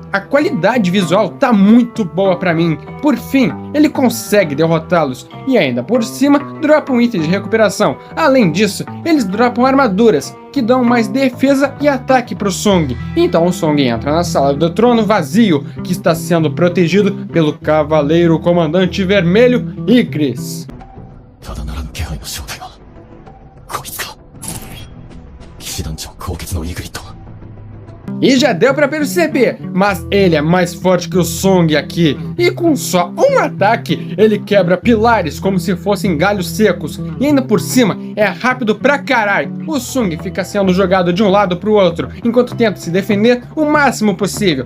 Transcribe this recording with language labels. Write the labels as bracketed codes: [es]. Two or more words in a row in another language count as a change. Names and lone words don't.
[pt] A qualidade visual tá muito boa pra mim. Por fim, ele consegue derrotá-los e ainda por cima dropa um item de recuperação. Além disso, eles dropam armaduras que dão mais defesa e ataque pro Song. Então o Song entra na sala do trono vazio, que está sendo protegido pelo Cavaleiro Comandante Vermelho Igris. [ja] ただならぬ気配の正体はこいつか。騎士団長高潔のイグリッド。 [pt] E já deu pra perceber, mas ele é mais forte que o Song aqui. E com só um ataque, ele quebra pilares como se fossem galhos secos. E ainda por cima, é rápido pra caralho. O Song fica sendo jogado de um lado pro outro, enquanto tenta se defender o máximo possível.